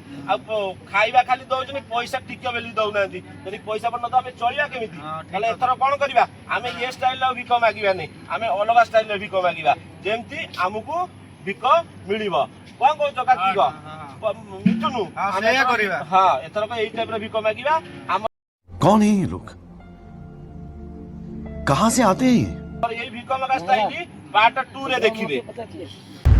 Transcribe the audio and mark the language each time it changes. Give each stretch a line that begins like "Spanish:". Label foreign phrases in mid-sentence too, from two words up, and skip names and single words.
Odia: ଆଉ ଖାଇବା ଖାଲି ଦଉଛନ୍ତି, ପଇସା ଟିକେ ବେଲି ଦଉନାହାନ୍ତି। ଯଦି ପଇସା ପଡ ଆମେ ଚଳିବା କେମିତି? ତାହେଲେ ଏଥର କଣ କରିବା? ଆମେ ଏ ଷ୍ଟାଇଲର ଭିକ ମାଗିବାନି, ଆମେ ଅଲଗା ଷ୍ଟାଇଲର ଭିକ ମାଗିବା, ଯେମିତି ଆମକୁ ଭିକ ମିଳିବ। କଣ କହୁଛ କାର୍ତ୍ତିକ? ମିଠୁନୁ ହଁ ଏଥରକ ଏଇ ଟାଇପର ଭିକ ମାଗିବା।
Hindi: कौन है ये लोग? कहां से आते हैं ये?
Odia: ଏଇ ଭିକ ମାଗା ଷ୍ଟାଇଲ ପାର୍ଟ 2 ରେ ଦେଖିବେ।